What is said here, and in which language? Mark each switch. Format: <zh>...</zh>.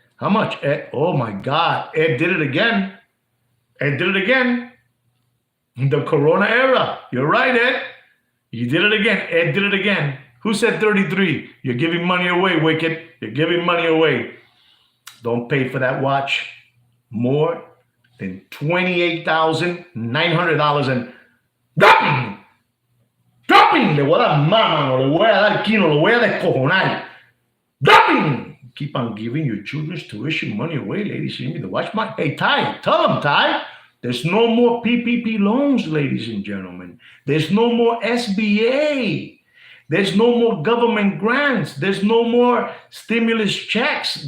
<en>How much, Ed? Oh, my God. Ed did it again. The Corona era. You're right, Ed. You did it again. Ed did it again. Who said 33? You're giving money away, Wicked. You're giving money away. Don't pay for that watch more than $28,900 and dropping.</en> <es>Le voy a dar mano, le voy a dar quino, le voy a descojonar.</es> <en>Dropping. Keep on giving your children's tuition money away, ladies and gentlemen. The watch my, hey, Ty, tell them, Ty. There's no more PPP loans, ladies and gentlemen. There's no more SBA. There's no more government grants. There's no more stimulus checks.</en>